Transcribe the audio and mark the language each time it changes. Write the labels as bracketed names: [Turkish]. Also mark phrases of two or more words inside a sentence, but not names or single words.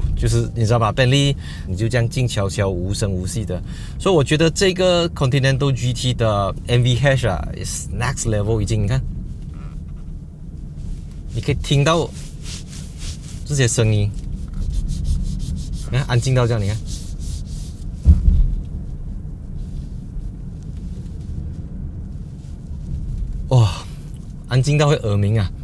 [Chinese] 就是你知道吧 ，Bentley 你就這樣靜悄悄、無聲無息的。所以我覺得這個 Continental GT 的 NVH 啊 ， [English] is next level， [Chinese] 已經你看，你可以聽到這些聲音，你看安靜到這樣，你看。哇，安靜到會耳鳴啊！